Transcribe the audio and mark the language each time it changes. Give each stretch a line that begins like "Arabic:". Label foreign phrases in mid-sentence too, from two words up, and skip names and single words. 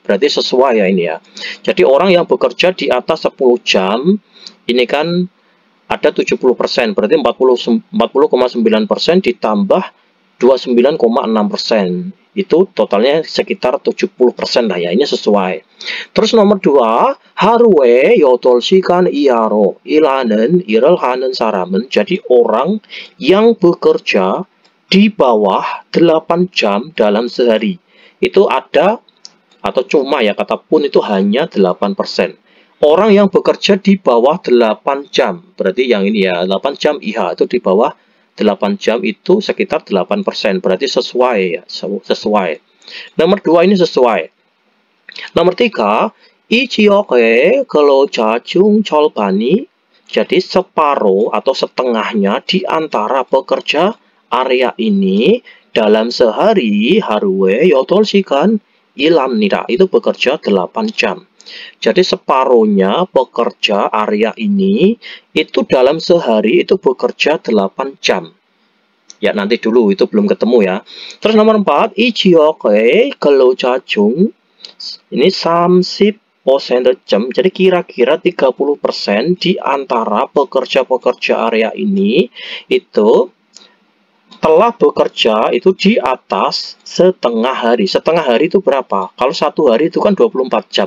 Indonesian: Berarti sesuai ya ini ya. Jadi orang yang bekerja di atas 10 jam, ini kan ada 70%. Berarti 40,9% ditambah 29,6%. Itu totalnya sekitar 70% lah ya. Ini sesuai. Terus nomor 2,
Korean: 하루에 8시간 이하로 일하는 일을 하는 사람은.
Indonesian: Jadi orang yang bekerja di bawah 8 jam dalam sehari itu ada, atau cuma ya, kata pun itu hanya 8%. Orang yang bekerja di bawah 8 jam, berarti yang ini ya, 8 jam IH itu di bawah 8 jam itu sekitar 8%. Berarti sesuai ya, sesuai. Nomor 2 ini sesuai. Nomor 3,
Korean: 이 지역의 근로자 중 절반이,
Indonesian: jadi separuh atau setengahnya di antara pekerja area ini dalam sehari
Korean: 하루에 8시간 일합니다.
Indonesian: Itu bekerja 8 jam. Jadi separuhnya pekerja area ini itu dalam sehari itu bekerja 8 jam. Ya nanti dulu, itu belum ketemu ya. Terus nomor 4,
Korean: 이 지역의 근로자 중,
Indonesian: ini 30%, jadi kira-kira 30% di antara pekerja-pekerja area ini itu telah bekerja itu di atas setengah hari. Setengah hari itu berapa? Kalau 1 hari itu kan 24 jam.